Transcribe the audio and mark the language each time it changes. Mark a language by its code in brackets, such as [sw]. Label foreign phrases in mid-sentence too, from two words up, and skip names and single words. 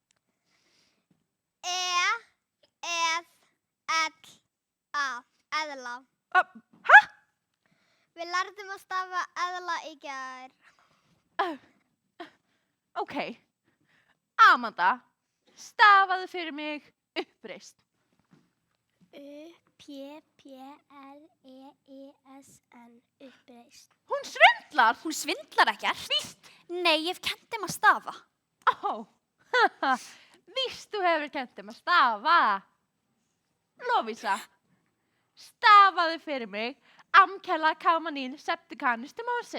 [is] E-L-A. Eðla. Hæ? Við lærðum að stafa eðla í gær. Ok. Amanda, stafaðu fyrir mig uppreist. U-P-P-R-E-I-S-N. Uppreist. Hún svindlar! Hún svindlar ekkert. Víst? Nei, ég hef kennt þeim að stafa. Víst þú hefur kennt þeim að stafa. Lovísa, stafaðu fyrir mig Amkella Kamanín Septikanistimósis.